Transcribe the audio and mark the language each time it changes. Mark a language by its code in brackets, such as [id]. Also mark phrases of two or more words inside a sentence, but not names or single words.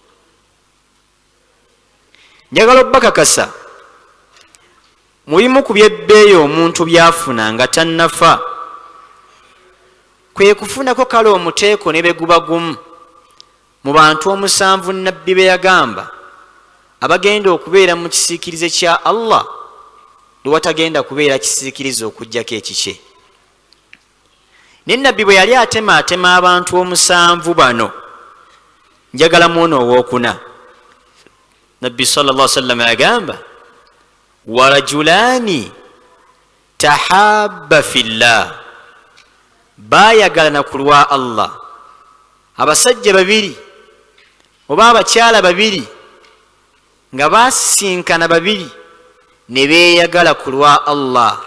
[lg] Njagala obbakakasa mu bimu ku byebbeeyi omuntu byafuna nga tannafa, kwe kufunako kale omuteeko ne beguba gumu mu bantu 7 Nabbi be yagamba abagenda okubeera mu kisiikirize kya Allah, lwe watagenda kubeera kisiikirize okugjako ekikye. Ne Nabbi bwe yali atemaatema abantu 7 bano, njagalamu ono owookuna. Nabbi [ar] صلى الله عليه وسلم [lg] yagamba, [ar] ورجلان تحابا في الله, [lg] bayagalana ku lwa Allah. Abasajja babiri oba abakyala babiri nga basisinkana babiri ne beeyagala ku lwa Allah,